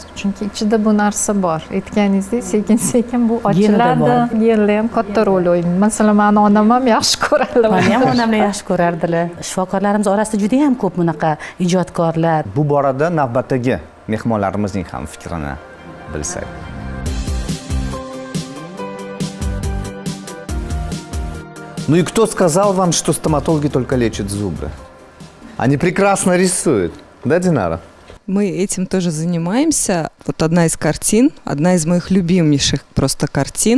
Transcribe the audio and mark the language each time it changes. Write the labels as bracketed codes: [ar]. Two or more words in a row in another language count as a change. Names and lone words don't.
[uz] Chunki ichida bu narsa bor. Aytganingizdek, sekin-sekin bu ochiladi. Genlar ham katta rol o'ynaydi. Masalan, meni onam ham yaxshi ko'rardi. Meni ham onamlar yaxshi ko'rardilar. Shifokorlarimiz orasida juda ham ko'p bunaqa ijodkorlar. Bu borada navbatdagi mehmonlarimizning ham fikrini bilsak. [ru] Ну и кто сказал вам, что стоматологи только лечат зубы? Они прекрасно рисуют. Да, Динара? Мы этим тоже занимаемся. Вот одна из картин, одна из моих любимейших просто картин.